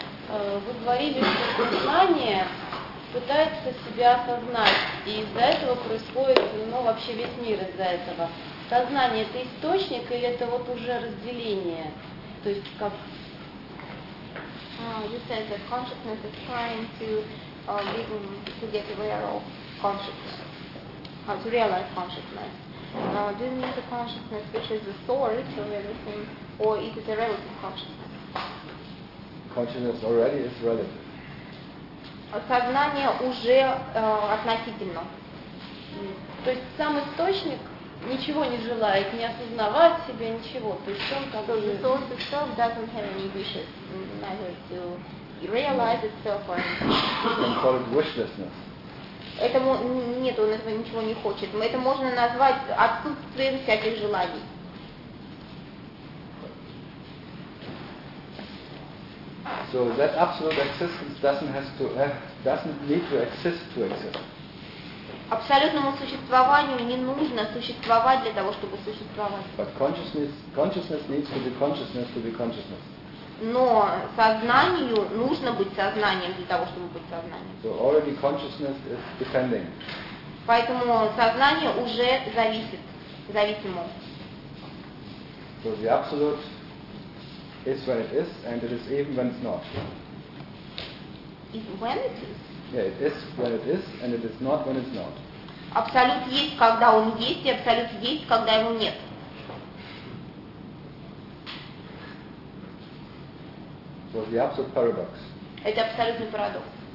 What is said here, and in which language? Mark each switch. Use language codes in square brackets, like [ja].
[ru] Вы говорили, что сознание пытается себя осознать, и из-за этого происходит, ну, вообще весь мир из-за этого. Сознание – это источник или это вот уже разделение? То есть как… [en] You said that consciousness is trying to begin to get aware of consciousness, how to realize consciousness. Do you mean the consciousness which is the source of everything, or is it a relative consciousness? Consciousness already is relative. [ru] Сознание уже относительно. То есть сам источник ничего не желает, не осознавать себя, ничего. То есть он как бы... [en] So the source itself doesn't have any wishes, neither to realize itself or anything. You can call it wishlessness. [ru] Этому нет, он этого ничего не хочет. Это можно назвать отсутствием всяких желаний. [en] So that absolute existence doesn't need to exist. [ru] Абсолютному существованию не нужно существовать для того, чтобы существовать. [en] But consciousness needs to be consciousness to be consciousness. [ru] Но сознанию нужно быть сознанием для того, чтобы быть сознанием. [en] So already consciousness is depending. [ru] Поэтому сознание уже зависит, зависимо. [en] So the absolute is when it is, and it is even when it's not. Is when it is? Yeah, it is when it is, and it is not when it's not. [ru] Абсолют есть, когда он есть, и абсолют есть, когда его нет. [en] So the absolute paradox. [ru] Это абсолютный парадокс.